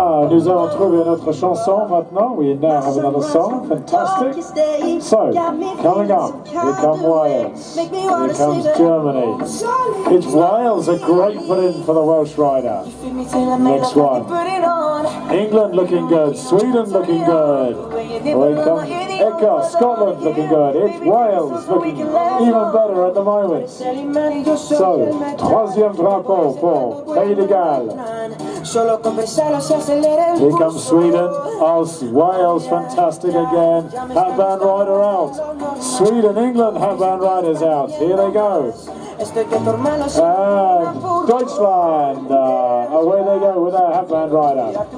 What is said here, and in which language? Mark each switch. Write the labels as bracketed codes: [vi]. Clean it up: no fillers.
[fr] Nous allons trouver notre chanson maintenant. [en] We now have another song. Fantastic. So, coming up, here come Wales. Here comes Germany. It's Wales, a great put-in for the Welsh rider. Next one. England looking good. Sweden looking good. Here comes Écosse, Scotland looking good. It's Wales looking even better at the moment. [fr] So, troisième drapeau pour Pays de Galles. [en] Here comes Sweden. Oh, Wales, fantastic again. Hat-band rider out. Sweden, England, hat-band riders out. Here they go. Deutschland, away they go with their hat-band rider.